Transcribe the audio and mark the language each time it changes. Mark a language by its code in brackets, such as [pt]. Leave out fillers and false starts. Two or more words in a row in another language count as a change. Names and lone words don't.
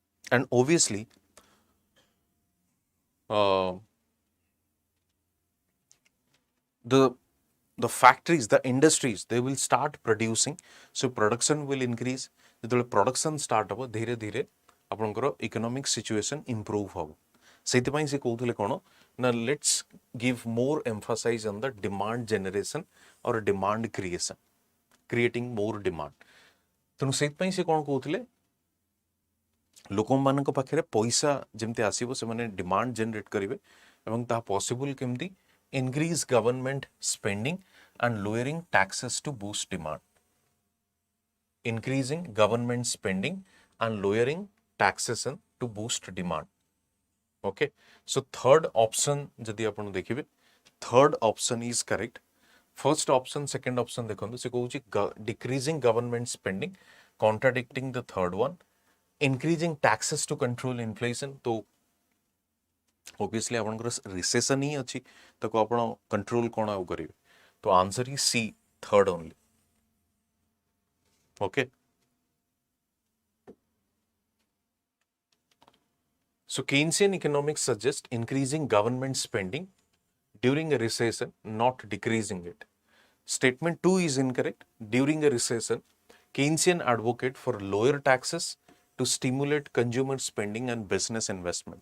[en] and obviously uh, the factories, the industries, they will start producing, so production will increase. [or] ଯେତେବେଳେ [en] production start [or] ହେବ ଧୀରେ ଧୀରେ ଆପଣଙ୍କର [en] economic situation improve [or] ହେବ। ସେଇଥିପାଇଁ ସେ କହୁଥିଲେ କ'ଣ ନା [en] let's give more emphasis on the demand generation or demand creation, creating more demand। [or] ତେଣୁ ସେଇଥିପାଇଁ ସେ କ'ଣ କହୁଥିଲେ ଲୋକମାନଙ୍କ ପାଖରେ ପଇସା ଯେମିତି ଆସିବ ସେମାନେ [en] demand generate [or] କରିବେ ଏବଂ ତାହା ପସିବୁଲ୍ କେମିତି [en] increase government spending and lowering taxes to boost demand, increasing government spending and lowering taxation to boost demand। okay, so third option [or] ଯଦି ଆପଣ ଦେଖିବେ [en] third option is correct। first option second option [or] ଦେଖନ୍ତୁ ସେ କହୁଛି [en] decreasing government spending, contradicting the third one, increasing taxes to control inflation। [or] ତ obviously ଆପଣଙ୍କର ରିସେସନ ହିଁ ଅଛି ତାକୁ ଆପଣ କଣ୍ଟ୍ରୋଲ କଣ ଆଉ କରିବେ, [en] so answer is C third only. ओके, so Keynesian economics suggest increasing government spending during a recession, not decreasing it। statement 2 is incorrect। during a recession Keynesian advocate for lower taxes to stimulate consumer spending and business investment।